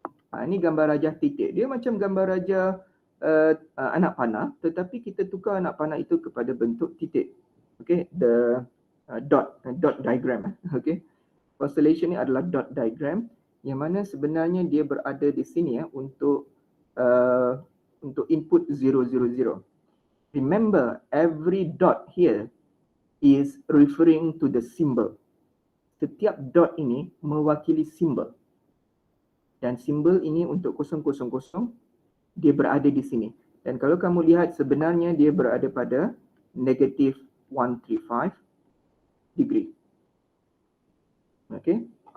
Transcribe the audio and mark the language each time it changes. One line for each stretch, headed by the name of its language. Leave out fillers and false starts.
Malay: Ini gambar rajah titik. Dia macam gambar rajah anak panah, tetapi kita tukar anak panah itu kepada bentuk titik.
English: Okay, the dot diagram.
Malay: Okay, constellation ni adalah dot diagram yang mana sebenarnya dia berada di sini untuk input 000.
English: Remember, every dot here is referring to the symbol.
Malay: Setiap dot ini mewakili simbol. Dan simbol ini untuk 000 dia berada di sini. Dan kalau kamu lihat sebenarnya dia berada pada negatif 135 degree. Okey.